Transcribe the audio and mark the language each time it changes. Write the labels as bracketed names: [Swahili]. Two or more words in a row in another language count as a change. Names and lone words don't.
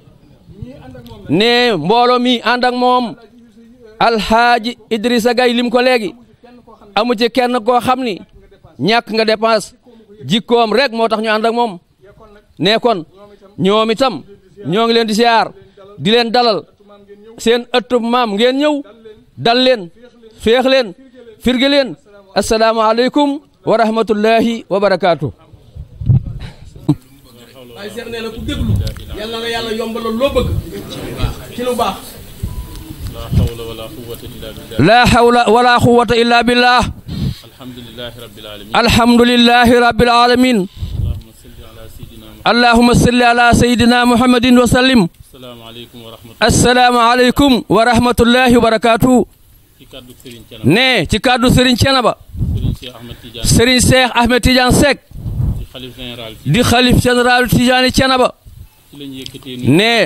[Wolof] ne mbooloo mi ànd ak moom alhaaji Idrissa Gueye lim ko léegi amu ci kenn koo xam ni ñàkk nga dépense jikkoom rek moo tax ñu ànd ak moom ne kon ñoom itam ñoo ngi leen di siyaar di leen dalal seen ëttub maam ngeen ñëw dal leen féex leen firge leen [Arabic] السلام عليكم ورحمة الله وبركاته. [Wolof] waaye Cheikh nee na ku déglu yàlla na yàlla yombalal loo bëgg ci lu baax. [Arabic] لا حول ولا قوة إلا بالله. الحمد لله رب العالمين. اللهم صل على سيدنا محمد وسلم. السلام عليكم ورحمة الله وبركاته. [Wolof] ne ci kàddu Serigne Thiénaba Serigne Cheikh Ahmed Tidiane Seck di xalif général Tidiane Thiénaba ne